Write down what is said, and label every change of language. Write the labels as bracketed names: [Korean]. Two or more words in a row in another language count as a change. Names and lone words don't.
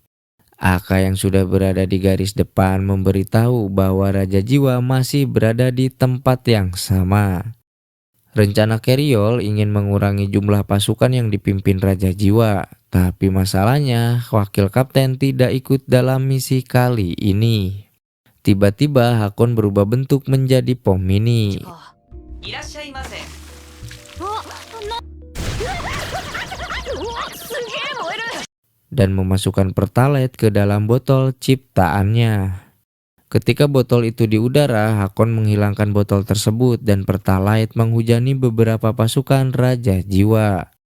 [Indonesian] Aka yang sudah berada di garis depan memberitahu bahwa Raja Jiwa masih berada di tempat yang sama. Rencana Keryol ingin mengurangi jumlah pasukan yang dipimpin Raja Jiwa, tapi masalahnya wakil kapten tidak ikut dalam misi kali ini. Tiba-tiba Hakon berubah bentuk menjadi pom mini. [Japanese] いらっしゃいませ。 [Indonesian] Dan memasukkan pertalite ke dalam botol ciptaannya. Ketika botol itu di udara, Hakon menghilangkan botol tersebut dan pertalite menghujani beberapa pasukan Raja Jiwa.